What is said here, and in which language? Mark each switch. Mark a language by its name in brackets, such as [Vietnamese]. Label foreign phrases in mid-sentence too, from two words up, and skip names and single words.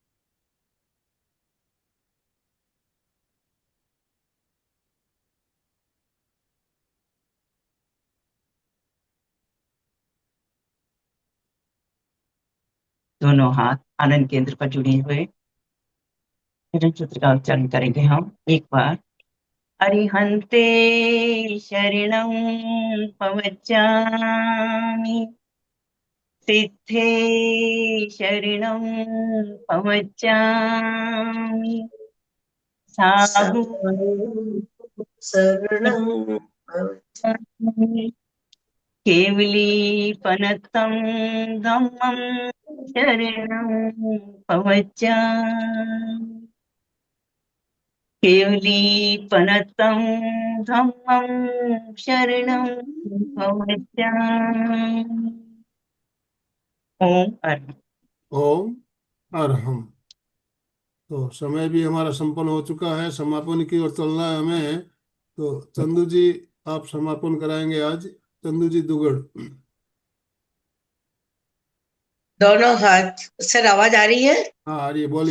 [Hindi] दोनों हाथ आनंद केंद्र पर जुड़े हुए हिरण सूत्र का उच्चारण करेंगे हम एक बार। [Prakrit languages] अरिहंते शरणं पवच्चामि, सिद्धे शरणं पवच्चामि, साधु शरणं केवलीपनतं धम्मं शरणं पवच्चामि, केवलीपनतं धम्मं शरणं पवच्चामि। [Sanskrit] ओम अर्हम। ओम अर्हम। [Hindi] तो समय भी हमारा संपन्न हो चुका है, समापन की ओर चलना है हमें। तो चंदू जी आप समापन कराएंगे आज। चंदू जी दुगड़। दोनों हाथ, सर आवाज आ रही है? हाँ आ रही है, बोलिए।